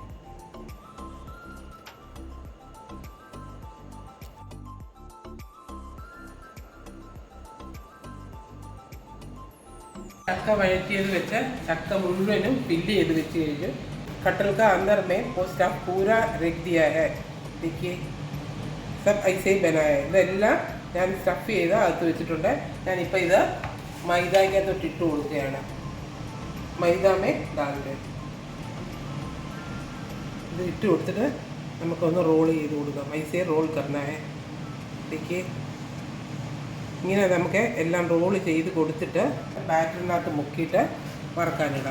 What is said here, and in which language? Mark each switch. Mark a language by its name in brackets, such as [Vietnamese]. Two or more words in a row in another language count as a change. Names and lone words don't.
[Malayalam] चक्क वഴറ്റിയത് വെച്ച് ചക്ക മുഴുവനും ഫില്ല് ചെയ്ത് വെച്ച് കഴിഞ്ഞു. [Hindi] कटल का अंदर में वो स्टफ पूरा रख दिया है. देखिए सब ऐसे ही बनाया है. [Malayalam] ഇതെല്ലാം ഞാൻ സ്റ്റഫ് ചെയ്ത് അകത്ത് വെച്ചിട്ടുണ്ട്. ഞാനിപ്പോൾ ഇത് മൈദയ്ക്കകത്തോട്ട് ഇട്ട് കൊടുക്കുകയാണ്. മൈദാമേ ഡാലിൻ്റെ ഇത് ഇട്ട് കൊടുത്തിട്ട് നമുക്കൊന്ന് റോൾ ചെയ്ത് കൊടുക്കാം. [Hindi] ऐसे रोल करना है. देखिए [Malayalam] ഇങ്ങനെ നമുക്ക് എല്ലാം റോൾ ചെയ്ത് കൊടുത്തിട്ട് ബാറ്ററിനകത്ത് മുക്കിയിട്ട് വറക്കാനിടാം.